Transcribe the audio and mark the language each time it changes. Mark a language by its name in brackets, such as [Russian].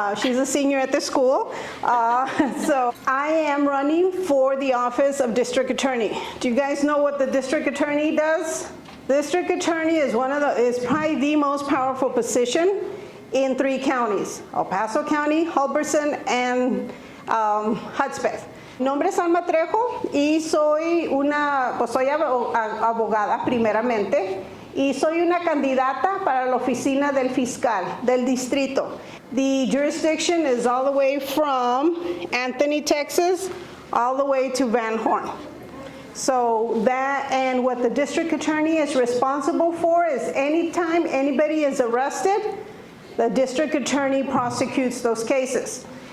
[English] She's a senior at the school. So I am running for the office of District Attorney. Do you guys know what the District Attorney does? District Attorney is is probably the most powerful position in 3 counties, El Paso County, Culberson, and Hudspeth. [Spanish] Mi nombre es Alma Trejo y soy abogada primeramente y soy una candidata para la oficina del fiscal del distrito. [English] The jurisdiction is all the way from Anthony, Texas, all the way to Van Horn. So that, and what the district attorney is responsible for is anytime anybody is arrested, the district attorney prosecutes those cases.